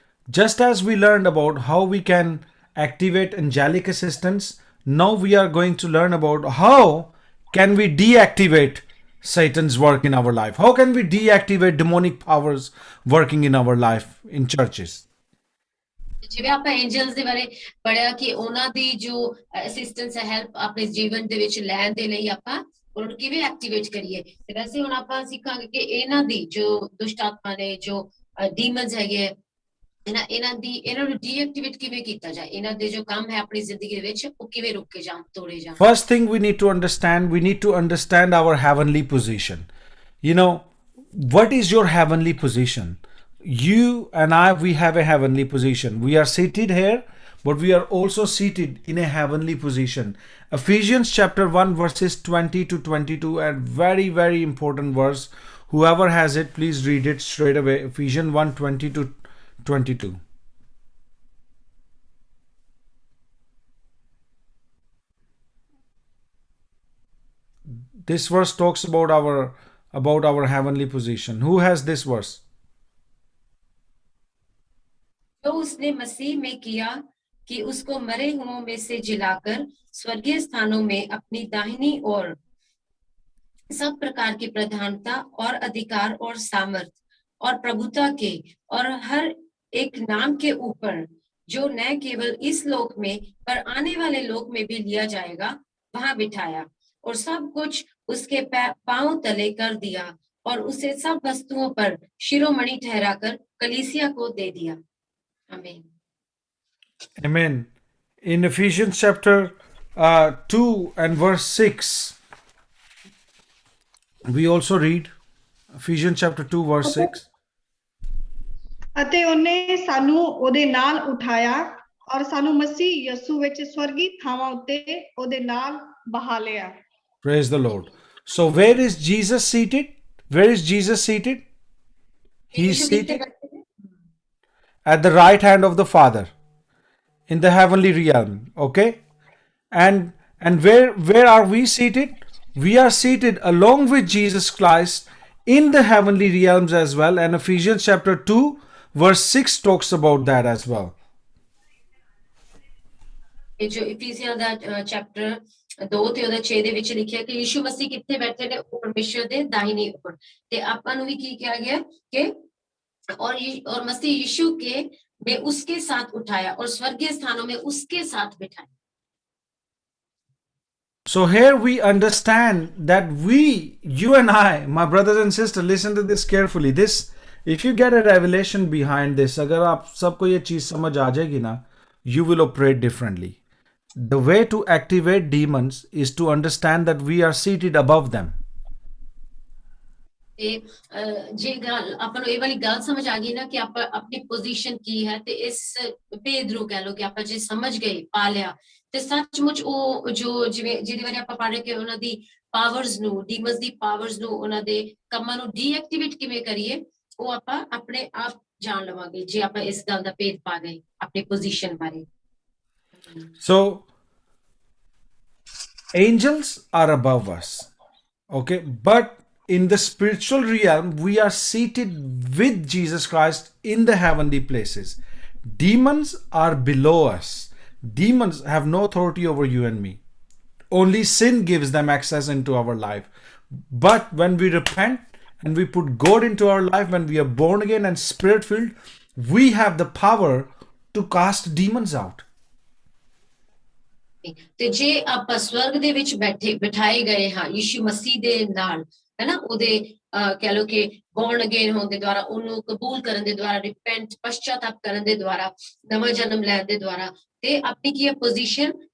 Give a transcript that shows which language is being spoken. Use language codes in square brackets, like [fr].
[en] Just as we learned about how we can activate angelic assistance, now we are going to learn about how can we deactivate Satan's work in our life. How can we deactivate demonic powers working in our life in churches? [pa] ਜਿਵੇਂ ਆਪਾਂ Angeles ਦੇ ਬਾਰੇ ਪੜਿਆ ਕਿ ਉਹਨਾਂ ਦੀ ਜੋ assistance ਹੈ, help ਆਪਣੇ ਜੀਵਨ ਦੇ ਵਿੱਚ ਲੈਣ ਦੇ ਲਈ ਆਪਾਂ ਉਹਨਾਂ ਨੂੰ ਕਿਵੇਂ ਐਕਟੀਵੇਟ ਕਰੀਏ, ਤੇ ਵੈਸੇ ਹੁਣ ਆਪਾਂ ਸਿੱਖਾਂਗੇ ਕਿ ਇਹਨਾਂ ਦੀ ਜੋ ਦੁਸ਼ਟ ਆਤਮਾ ਨੇ, ਜੋ ਡੀਮਨਸ ਹੈਗੇ, ਇਹਨਾਂ ਨੂੰ ਡੀਐਕਟੀਵੇਟ ਕਿਵੇਂ ਕੀਤਾ ਜਾਏ, ਇਹਨਾਂ ਦੇ ਜੋ ਕੰਮ ਹੈ ਆਪਣੀ ਜ਼ਿੰਦਗੀ ਦੇ ਵਿੱਚ ਉਹ ਕਿਵੇਂ ਰੋਕੇ ਜਾਣ, ਤੋੜੇ ਜਾਣ। [en] First thing we need to understand our heavenly position. You know, what is your heavenly position? You and I, we have a heavenly position. We are seated here, but we are also seated in a heavenly position. Ephesians chapter 1 verses 20 to 22, and very, very important verse. Whoever has it, please read it straight away. Ephesians 1 20 to 22. This verse talks about our heavenly position. Who has this verse? [hi] जो उसने मसीह में किया कि उसको मरे हुओं में से जिलाकर स्वर्गीय स्थानों में अपनी दाहिनी ओर सब प्रकार की प्रधानता और अधिकार और सामर्थ और प्रभुता के और हर एक नाम के ऊपर जो न केवल इस लोक में पर आने वाले लोक में भी लिया जाएगा वहां बिठाया और सब कुछ उसके पांव तले कर दिया और उसे सब वस्तुओं पर शिरोमणि ठहराकर कलीसिया को दे दिया. आमीन. [en] Amen. In Ephesians chapter 2 and verse 6, we also read Ephesians chapter 2 verse 6. [pa] ਅਤੇ ਉਹਨੇ ਸਾਨੂੰ ਉਹਦੇ ਨਾਲ ਉਠਾਇਆ ਔਰ ਸਾਨੂੰ ਮਸੀਹ ਯਿਸੂ ਵਿੱਚ ਸਵਰਗੀ ਥਾਵਾਂ ਉੱਤੇ ਉਹਦੇ ਨਾਲ ਬਹਾ ਲਿਆ. [en] Praise the Lord. So where is Jesus seated? Where is Jesus seated? He is seated at the right hand of the Father in the heavenly realm. Okay? And where are we seated? We are seated along with Jesus Christ in the heavenly realms as well. And Ephesians chapter 2 verse 6 talks about that as well. [pa] ਇਹ ਜੋ ਇਫੀਸੀਅਨ ਦਾ chapter 2 ਤੇ ਉਹਦਾ 6 ਦੇ ਵਿੱਚ ਲਿਖਿਆ ਕਿ ਯਿਸੂ ਮਸੀਹ ਕਿੱਥੇ ਬੈਠੇ ਨੇ ਉਹ ਪਰਮੇਸ਼ਰ ਦੇ ਦਾहिनी ऊपर ਤੇ ਆਪਾਂ ਨੂੰ ਵੀ ਕੀ ਕਿਹਾ ਗਿਆ ਕਿ [hi] और मसीह यीशु के में उसके साथ उठाया और स्वर्गीय स्थानों में उसके साथ बिठाया. [en] So here we understand that you and I, my brothers and sisters, listen to this carefully. This, if you get a revelation behind this, [hi] अगर आप सबको ये चीज समझ आ जाएगी ना, [en] you will operate differently. The way to activate demons is to understand that we are seated above them. [pa] ਤੇ ਜੇ ਗੱਲ ਆਪਾਂ ਨੂੰ ਇਹ ਵਾਲੀ ਗੱਲ ਸਮਝ ਆ ਗਈ ਨਾ ਕਿ ਆਪਾਂ ਆਪਣੀ ਪੋਜੀਸ਼ਨ ਕੀ ਹੈ ਤੇ ਇਸ ਭੇਦ ਨੂੰ ਕਹਿ ਲੋ ਕਿ ਆਪਾਂ ਜੇ ਸਮਝ ਗਏ ਪਾ ਲਿਆ ਤੇ ਸੱਚਮੁੱਚ ਉਹ ਜੋ ਜਿਵੇਂ ਜਿਹਦੇ ਬਾਰੇ ਆਪਾਂ ਪੜ੍ਹ ਰਹੇ ਕਿ ਉਹਨਾਂ ਦੀ ਪਾਵਰਸ ਨੂੰ ਡੀਮਨਸ ਦੀ ਪਾਵਰਸ ਨੂੰ ਉਹਨਾਂ ਦੇ ਕੰਮਾਂ ਨੂੰ ਡੀਐਕਟੀਵੇਟ ਕਿਵੇਂ ਕਰੀਏ ਉਹ ਆਪਾਂ ਆਪਣੇ ਆਪ ਜਾਣ ਲਵਾਂਗੇ ਜੇ ਆਪਾਂ ਇਸ ਗੱਲ ਦਾ ਭੇਦ ਪਾ ਗਏ ਆਪਣੀ ਪੋਜੀਸ਼ਨ ਬਾਰੇ. [en] So angels are above us, okay, but in the spiritual realm we are seated with Jesus Christ in the heavenly places. Demons are below us. Demons have no authority over you and me. Only sin gives them access into our life. But when we repent and we put God into our life, when we are born again and spirit filled, we have the power to cast demons out. [pa] ਤੇ ਜੇ ਆਪਾਂ ਸਵਰਗ ਦੇ ਵਿੱਚ ਬਿਠਾਏ ਗਏ ਹਾਂ ਯਿਸੂ ਮਸੀਹ ਦੇ ਨਾਲ है ना ਉਹਦੇ ਕਹਿ ਲੋ ਕਿ born again ਹੋਣ ਦੇ ਦੁਆਰਾ ਉਹਨੂੰ ਕਬੂਲ ਕਰਨ ਦੇ ਦੁਆਰਾ ਰਿਪੈਂਟ ਪਛਤਾਪ ਕਰਨ ਦੇ ਦੁਆਰਾ ਨਵਾਂ ਜਨਮ ਲੈਣ ਦੇ ਦੁਆਰਾ ਤੇ ਆਪਣੀ ਕੀ ਪੋਜੀਸ਼ਨ